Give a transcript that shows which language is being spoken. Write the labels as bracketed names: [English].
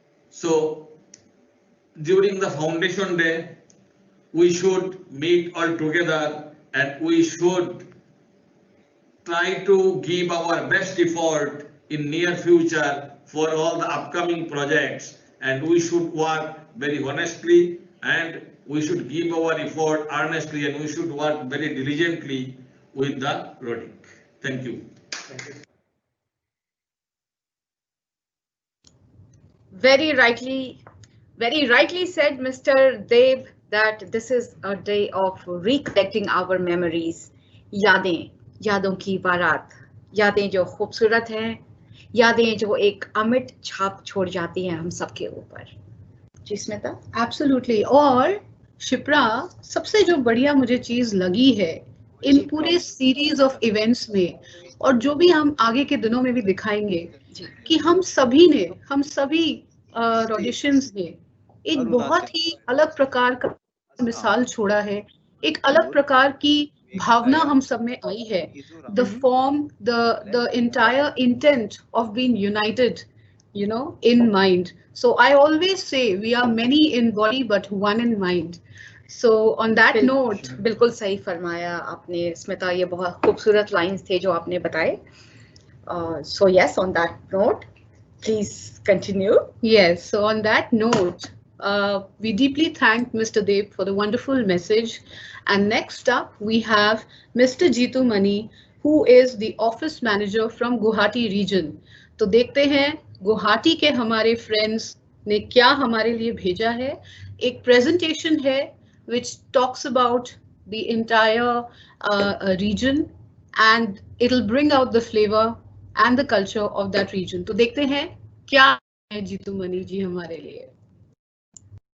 [English] So during the foundation day, we should meet all together and we should try to give our best effort in near future for all the upcoming projects, and we should work very honestly, and we should give our effort earnestly, and we should work very diligently with the Rodic. Thank you. Very rightly said, Mr. Deb, that this is a day of recollecting our memories. [Hindi] यादों की बारात, यादें जो खूबसूरत हैं, यादें जो एक अमिट छाप छोड़ जाती हैं हम सबके ऊपर. जी स्मिता? [English] Absolutely. [Hindi] और शिप्रा, सबसे जो बढ़िया मुझे चीज लगी है इन पूरे सीरीज ऑफ इवेंट्स में, और जो भी हम आगे के दिनों में भी दिखाएंगे, कि हम सभी ऑडिशंस ने एक बहुत ही अलग प्रकार का मिसाल छोड़ा है, एक अलग प्रकार की भावना हम सब में आई है. [English] The form, the entire intent of being united, you know, in mind. So I always say we are many in body but one in mind. So on that note, [Hindi] बिल्कुल सही फरमाया आपने स्मिता, ये बहुत खूबसूरत लाइंस थे जो आपने बताए. [English] So yes, on that note, please continue. yes, so on that note, we deeply thank Mr. Deb for the wonderful message. And next up, we have Mr. Jitu Mani, who is the office manager from Guwahati region. [Hindi] तो देखते हैं गुवाहाटी के हमारे friends ने क्या हमारे लिए भेजा है. एक presentation है [English] which talks about the entire region, and it'll bring out the flavor and the culture of that region. [Hindi] तो देखते हैं क्या है जीतू मनी जी हमारे लिए.